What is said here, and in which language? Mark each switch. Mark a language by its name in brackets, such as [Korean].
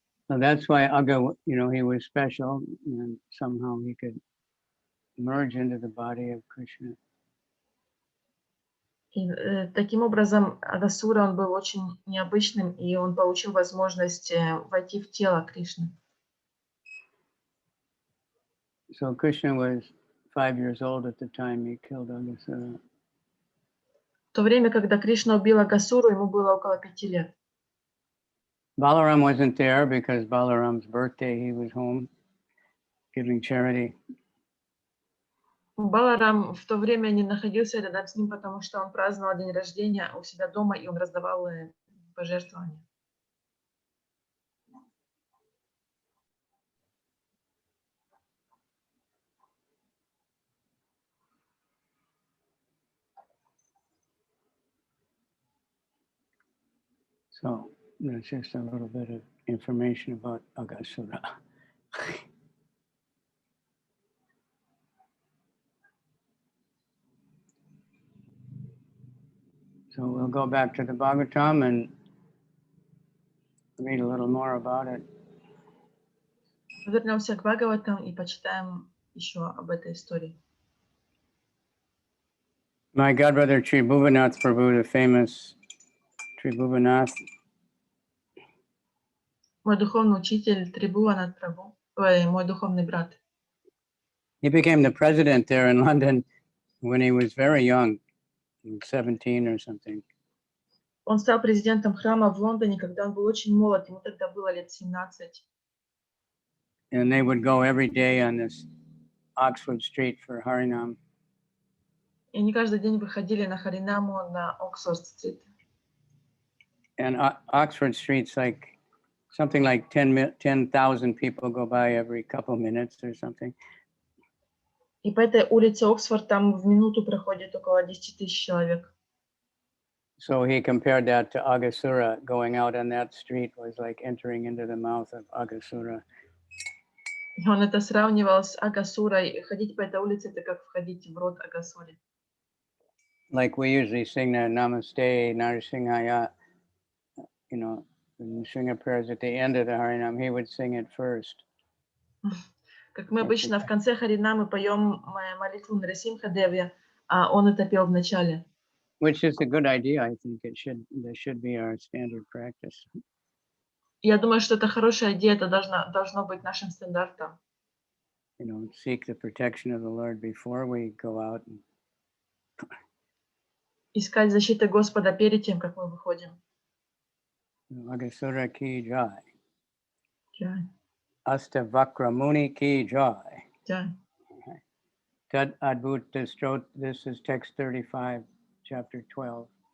[English] So that's why Agha, he was special, and somehow he could merge into the body of Krishna. [Russian] И таким образом Агхасура, он был очень необычным, и он получил возможность войти в тело Кришны. [English] So Krishna was 5 years old at the time he killed Aghasura. [Russian] В то время, когда Кришна убил Агхасуру, ему было около 5 лет. [English] Balaram wasn't there because Balaram's birthday, he was home giving charity. [Russian] Баларам в то время не находился рядом с ним, потому что он праздновал день рождения у себя дома, и он раздавал пожертвования. [English] So that's just a little bit of information about Aghasura. So we'll go back to the Bhagavatam and read a little more about it. [Russian] Вернемся к Бхагаватам и почитаем еще об этой истории. [English] My godbrother Tribhuvanath Prabhu, the famous Tribhuvanath, [Russian] Мой духовный учитель Трибхуванат Прабху, мой духовный брат. [English] he became the president there in London when he was very young, 17 or something. [Russian] Он стал президентом храма в Лондоне, когда он был очень молод, ему тогда было лет 17. [English] And they would go every day on this Oxford Street for Harinam. [Russian] И они каждый день выходили на Харинаму на Оксфорд-стрит. [English] And Oxford Street's like something like 10,000 people go by every couple minutes or something. [Russian] И по этой улице Оксфорд там в минуту проходит около 10 тысяч человек. [English] So he compared that to Aghasura. Going out on that street was like entering into the mouth of Aghasura. [Russian] И он это сравнивал с Агхасурой. Ходить по этой улице — это как входить в рот Агхасуре. [English] Like we usually sing that Namaste, Narasimhaya, you know, Nrsimha prayers at the end of the Harinam, he would sing it first. [Russian] Как мы обычно в конце Харинамы поем молитву Нарасимха Деве, а он это пел в начале. [English] Which is a good idea, I think. That should be our standard practice. [Russian] Я думаю, что это хорошая идея, это должно быть нашим стандартом. [English] You know, seek the protection of the Lord before we go out. [Russian] Искать защиты Господа перед тем, как мы выходим. [Hindi] Aghasura ki jai. Jai. Astavakra Muni ki jai. Jai. [English] Tad Adbhuta Strot, this is text 35, chapter 12.